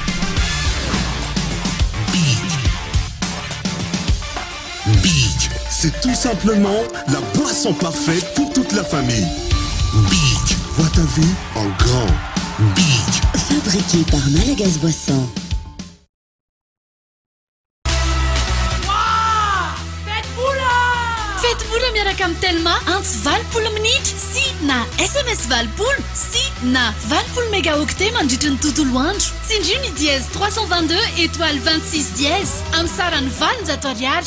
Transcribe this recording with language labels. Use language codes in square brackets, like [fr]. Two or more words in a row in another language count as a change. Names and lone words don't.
[fr] Big, c'est Tout simplement, la boisson parfaite pour toute la famille. Big, vois ta vie en grand. Big. Fabriqué par Malagas Boisson. [mg] Fetboula miaraka amin'ny Telma antsy valopolo minitra sy na SMS valopolo sy na valopolo mégaoctet mandritra ny tontolo andro. Tsindrio ny dièse 322 étoile 26 dièse amin'ny sarany 20 ariary.